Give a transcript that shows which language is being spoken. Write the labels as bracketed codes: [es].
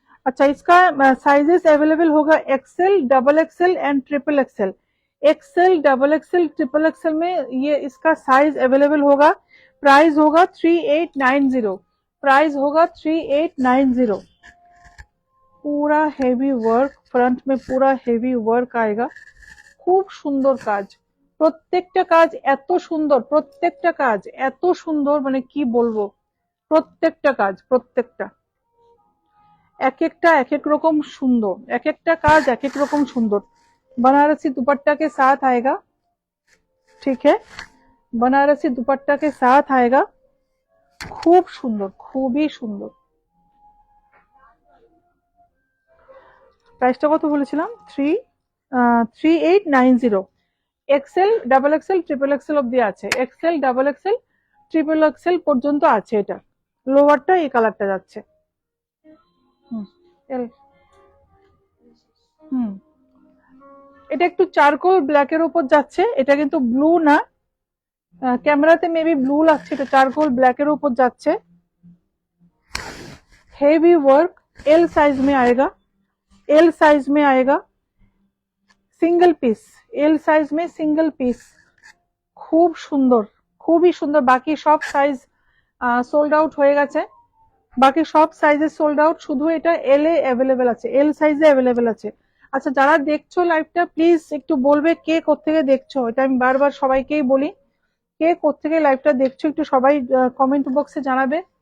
[hi] अच्छा, इसका sizes available होगा Excel, double XL and triple XL. Excel, double XL, triple XL में ये इसका साइज अवेलेबल होगा। प्राइस होगा 3890, प्राइस होगा 3890। पूरा हेवी वर्क, फ्रंट में पूरा हेवी वर्क आएगा। [bn] খুব সুন্দর কাজ, প্রত্যেকটা কাজ এত সুন্দর, প্রত্যেকটা কাজ এত সুন্দর, মানে কি বলবো, প্রত্যেকটা কাজ, প্রত্যেকটা এক একটা এক এক রকম সুন্দর, এক একটা কাজ এক এক রকম সুন্দর। [hi] बनारसी दुपट्टा के साथ आएगा, ठीक है, बनारसी दुपट्टा के साथ आएगा। [bn] খুব সুন্দর, খুবই সুন্দর। প্রাইসটা কত বলেছিলাম? 3890। Excel, double XL, triple Excel অব্দি আছে। Excel, double XL, triple Excel পর্যন্ত আছে। এটা লোয়ারটা এই কালারটা যাচ্ছে। হুম, এল, হুম, এটা একটু চারকোল ব্ল্যাকের উপর যাচ্ছে। এটা কিন্তু ব্লু না, ক্যামেরাতে মেবি ব্লু লাগছে, এটা চারকোল ব্ল্যাকের উপর যাচ্ছে। [hi] हेवी वर्क, एल साइज में आएगा, एल साइज में आएगा, [bn] সিঙ্গেল পিস, এল সাইজ মে সিঙ্গেল পিস। খুব সুন্দর, খুবই সুন্দর। বাকি সব সাইজ সোল্ড আউট হয়ে গেছে, বাকি সব সাইজে সোল্ড আউট, শুধু এটা এল এ অ্যাভেলেবেল আছে, এল সাইজে অ্যাভেলেবেল আছে। আচ্ছা, যারা দেখছো লাইভটা প্লিজ একটু বলবে কে কোত্থেকে দেখছো, এটা আমি বারবার সবাইকেই বলি, কে কোত্থেকে লাইভটা দেখছো একটু সবাই কমেন্ট বক্সে জানাবে।